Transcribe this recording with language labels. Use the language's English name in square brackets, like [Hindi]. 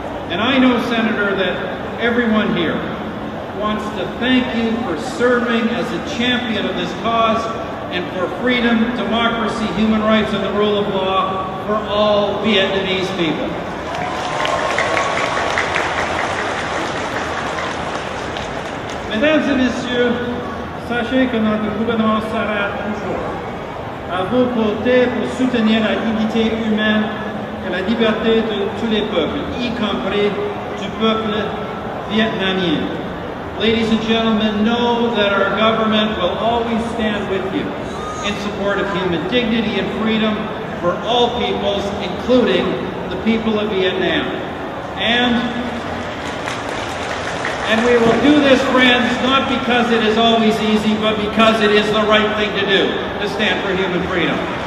[English] And I know, Senator, that everyone here wants to thank you for serving as a champion of this cause and for freedom, democracy, human rights, and the rule of law for all Vietnamese people. [French] Mesdames et messieurs, sachez que notre gouvernement sera toujours à vos côtés pour soutenir la dignité humaine et la liberté de tous les peuples, y compris du peuple vietnamien. [English] Ladies and gentlemen, know that our government will always stand with you in support of human dignity and freedom for all peoples, including the people of Vietnam. And we will do this, friends, not because it is always easy, but because it is the right thing to do, to stand for human freedom.